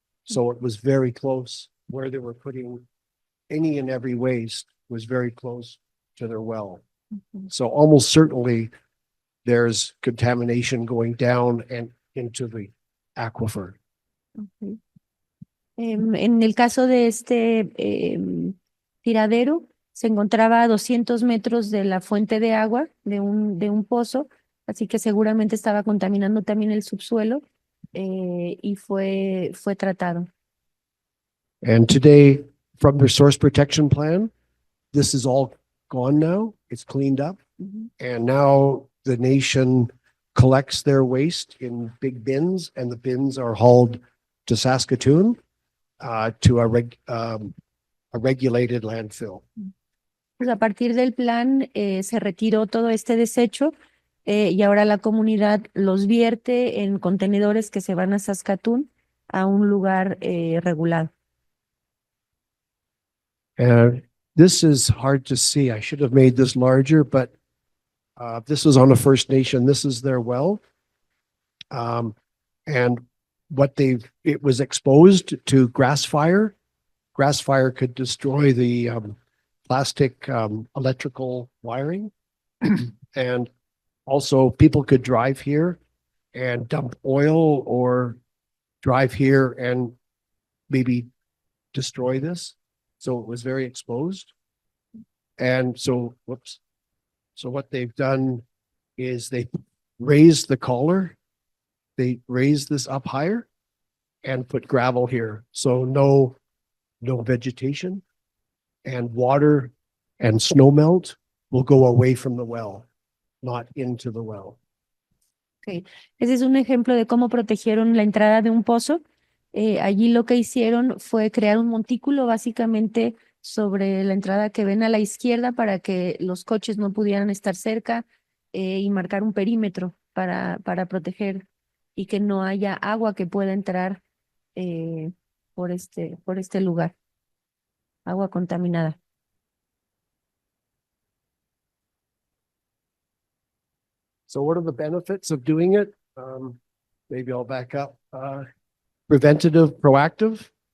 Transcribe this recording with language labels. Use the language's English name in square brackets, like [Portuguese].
[English] So it was very close. Where they were putting any and every waste was very close to their well. So almost certainly there's contamination going down and into the aquifer. Okay. [Spanish] En el caso de este tiradero, se encontraba a 200 metros de la fuente de agua de un pozo, así que seguramente estaba contaminando también el subsuelo y fue tratado. [English] And today, from their source protection plan, this is all gone now. It's cleaned up. And now the nation collects their waste in big bins, and the bins are hauled to Saskatoon to a regulated landfill. [Spanish] Pues a partir del plan se retiró todo este desecho y ahora la comunidad los vierte en contenedores que se van a Saskatoon a un lugar regulado. [English] This is hard to see. I should have made this larger, but this is on a First Nation. This is their well. And it was exposed to grass fire. Grass fire could destroy the plastic electrical wiring. And also people could drive here and dump oil or drive here and maybe destroy this. So it was very exposed. And so, whoops. So what they've done is they raised the collar. They raised this up higher and put gravel here. So no vegetation, and water and snow melt will go away from the well, not into the well. Okay. [Spanish] Ese es un ejemplo de cómo protegieron la entrada de un pozo. Allí lo que hicieron fue crear un montículo básicamente sobre la entrada que ven a la izquierda para que los coches no pudieran estar cerca y marcar un perímetro para proteger y que no haya agua que pueda entrar por este lugar, agua contaminada. [English] So what are the benefits of doing it? Maybe I'll back up. Preventative, proactive.